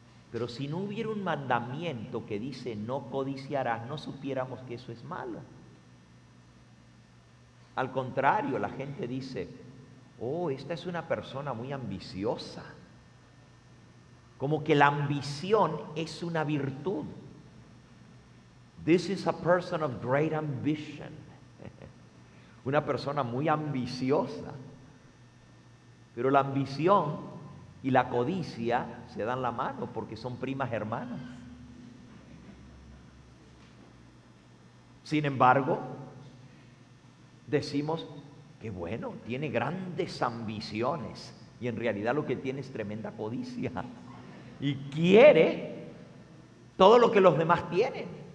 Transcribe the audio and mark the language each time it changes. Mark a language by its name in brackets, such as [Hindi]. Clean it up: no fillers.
[Spanish] Pero si no hubiera un mandamiento que dice no codiciarás, no supiéramos que eso es malo. Al contrario, la gente dice, esta es una persona muy ambiciosa. Como que la ambición es una virtud. [English] This is a person of great ambition. [Spanish] Una persona muy ambiciosa. Pero la ambición y la codicia se dan la mano porque son primas hermanas. Sin embargo, decimos que bueno, tiene grandes ambiciones y en realidad lo que tiene es tremenda codicia y quiere todo lo que los demás tienen.